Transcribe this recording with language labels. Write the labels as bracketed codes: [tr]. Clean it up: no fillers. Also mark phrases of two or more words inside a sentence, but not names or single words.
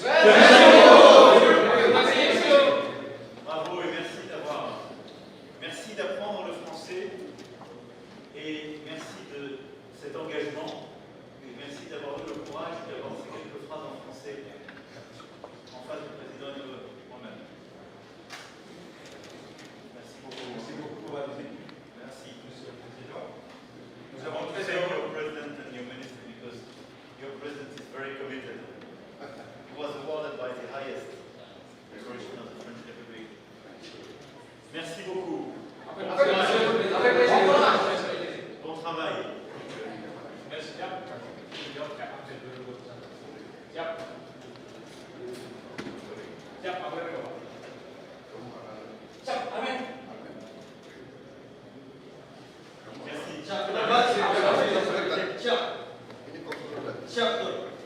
[fr] Bravo et merci d'apprendre le français et merci de cet engagement et merci d'avoir eu le courage d'avoir ces quelques phrases en français en face du président et de moi-même. Merci beaucoup. Merci beaucoup pour la visite. Merci. Monsieur le Président. Nous avons [en] to thank your president and your minister because your president is very committed. He was awarded by the highest decoration of the French Republic. [fr] Merci beaucoup. Bon travail. Merci. [id] Siap. Siap, apa yang kau? Siap, amin. Merci. Siap, tuh.